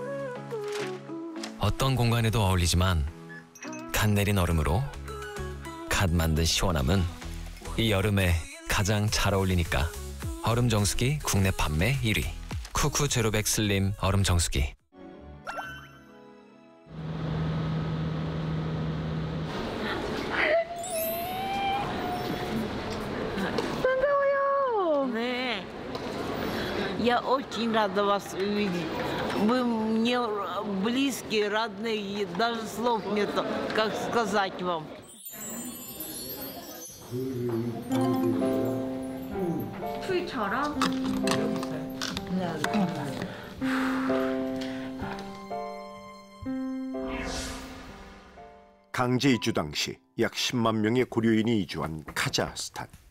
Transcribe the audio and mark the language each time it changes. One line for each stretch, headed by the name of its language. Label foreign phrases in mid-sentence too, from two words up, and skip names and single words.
Korean: 어떤 공간에도 어울리지만 간 내린 얼음으로 갓 만든 시원함은 이 여름에 가장 잘 어울리니까 얼음 정수기 국내 판매 1위 쿠쿠 제로백 슬림 얼음 정수기. 네.
Russian: Я очень рада вас увидеть. Вы мне близкие, родные, даже слов нет, как сказать вам.
Korean: 풀처럼? 강제 이주 당시 약 10만 명의 고려인이 이주한 카자흐스탄.